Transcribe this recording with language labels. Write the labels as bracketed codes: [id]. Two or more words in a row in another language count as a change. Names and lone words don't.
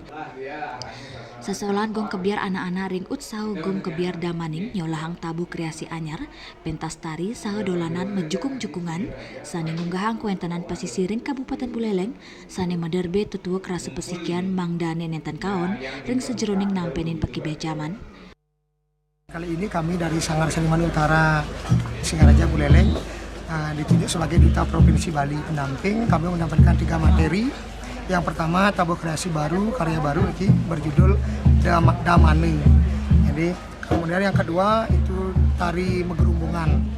[ban] Sesolahan Gong Kebiar Anak-anak ring Utsawa Gong Kebiar Damaning nyolahang tabu kreasi anyar, pentas tari saha dolanan mejukung-jukungan sane ngunggahang kuentenan pesisir ring Kabupaten Buleleng sane maderbe tetua kerasa pesikian mangdane nenten kaon ring sejeroning nampenin pekibe jaman. [id] Kali ini kami dari Sanggar Seni Manik Utara Singaraja Buleleng ditunjuk sebagai Duta Provinsi Bali pendamping. Kami menampilkan 3 materi. Yang pertama tabu kreasi baru, karya baru ini berjudul Damane. Jadi kemudian yang kedua itu tari megerumbungan.